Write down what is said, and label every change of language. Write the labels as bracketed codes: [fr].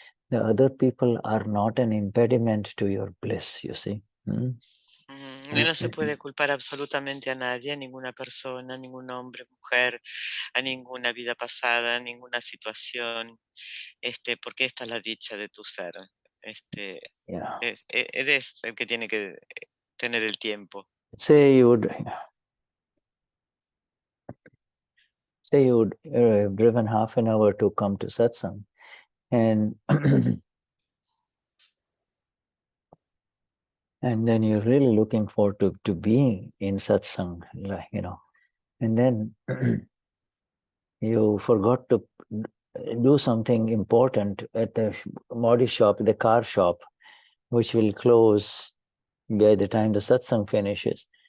[en] The other people are not an impediment to your bliss, you see. [es] No se puede culpar absolutamente a nadie, a ninguna persona, ningún hombre, mujer, a ninguna vida pasada, a ninguna situación, porque esta es la dicha de tu ser. Eres el que tiene que tener el tiempo. [en] Say you would have driven half an hour to come to satsang, and and then you're really looking forward to being in satsang, and then you forgot to do something important at the body shop, the car shop, which will close by the time the satsang finishes.